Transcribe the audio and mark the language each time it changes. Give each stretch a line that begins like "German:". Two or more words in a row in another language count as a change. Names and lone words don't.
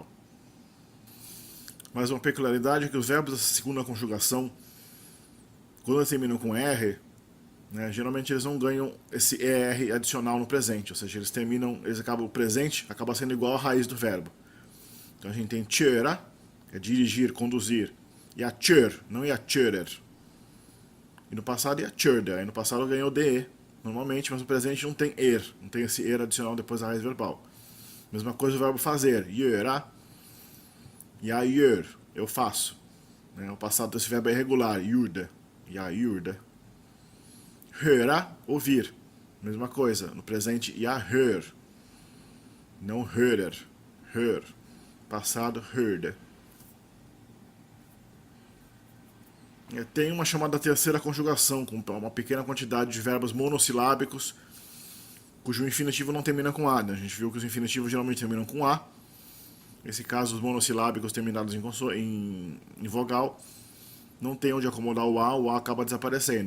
Portuguese: Mas uma peculiaridade é que os verbos dessa segunda conjugação, quando eles terminam com R, né, geralmente eles não ganham esse ER adicional no presente, ou seja, o presente acaba sendo igual à raiz do verbo. Então a gente tem köra, que é dirigir, conduzir, e a kör, não é a körer. E no passado é a körde, aí no passado ganhou DE, normalmente, mas no presente não tem não tem esse adicional depois da raiz verbal. Mesma coisa o verbo fazer,
Swedish: göra, jag gör,
Portuguese: eu faço. O passado desse verbo é irregular,
Swedish: gjorde, jag gjorde. Höra,
Portuguese: ouvir. Mesma coisa, no presente,
Swedish: jag hör. Não hörer, hör.
Portuguese: Passado, hörde. Tem uma chamada terceira conjugação, com uma pequena quantidade de verbos monossilábicos, cujo infinitivo não termina com A. Né? A gente viu que os infinitivos geralmente terminam com A. Nesse caso, os monossilábicos terminados em vogal não tem onde acomodar o A acaba desaparecendo.